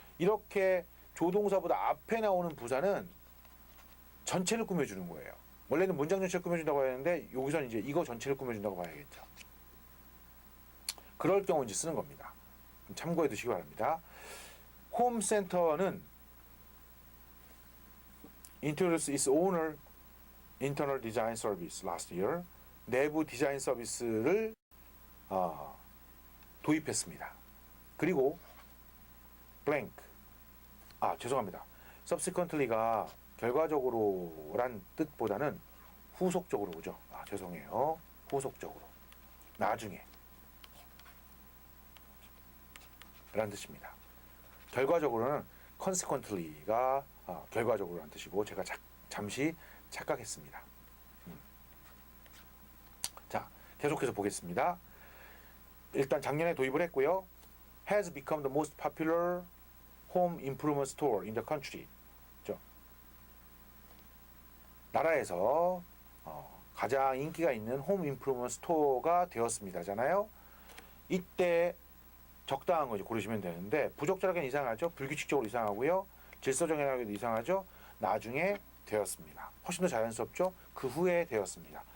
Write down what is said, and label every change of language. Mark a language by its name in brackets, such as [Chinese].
[Korean] 이렇게 조동사보다 앞에 나오는 부사는 전체를 꾸며주는 거예요. 원래는 문장 전체를 꾸며준다고 하는데 여기서는 이제 이거 전체를 꾸며준다고 봐야겠죠. 그럴 경우 이제 쓰는 겁니다. 참고해 두시기 바랍니다. 홈센터는 [English] introduced its owner internal design service last year. [Korean] 내부 디자인 서비스를 도입했습니다. 그리고 blank. 죄송합니다. subsequently가 결과적으로란 뜻보다는 후속적으로 오죠. 죄송해요. 후속적으로. 나중에. 라는 뜻입니다. 결과적으로는 consequently가 결과적으로라는 뜻이고 제가 잠시 착각했습니다. 자, 계속해서 보겠습니다. 일단 작년에 도입을 했고요. [English] has become the most popular home improvement store in the country. [Korean] 나라에서 가장 인기가 있는 홈 임프루먼트 스토어가 되었습니다잖아요. 이때 적당한 거 이제 고르시면 되는데 부적절하게는 이상하죠. 불규칙적으로 이상하고요. 질서정연하게도 이상하죠. 나중에 되었습니다. 훨씬 더 자연스럽죠. 그 후에 되었습니다.